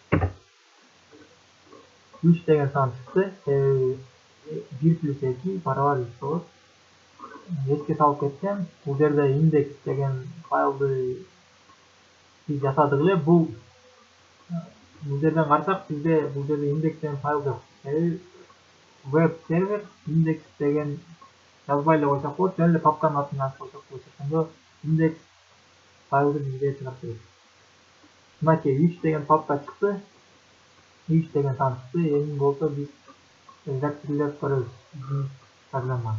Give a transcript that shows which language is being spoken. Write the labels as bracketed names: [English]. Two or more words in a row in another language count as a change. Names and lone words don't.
[Kyrgyz] 3 деген сан чыкты. 1 плюс 2 барабар 3 болот. Эске салып кетсем, бул жерде index деген файлды биз жасадык эле. Бул жерден карасак, бизде бул жерде index деген файл жок. [English] Web server [Kyrgyz] index деген жазбай эле койсок болот, жөн эле папканын атын жазып койсок болот. Ошондо index файлды бизге чыгарып берет. Мынакей 3 деген папка чыкты. 3 деген сан чыкты. Эми болсо биз редактирлеп көрөбүз биздин программаны.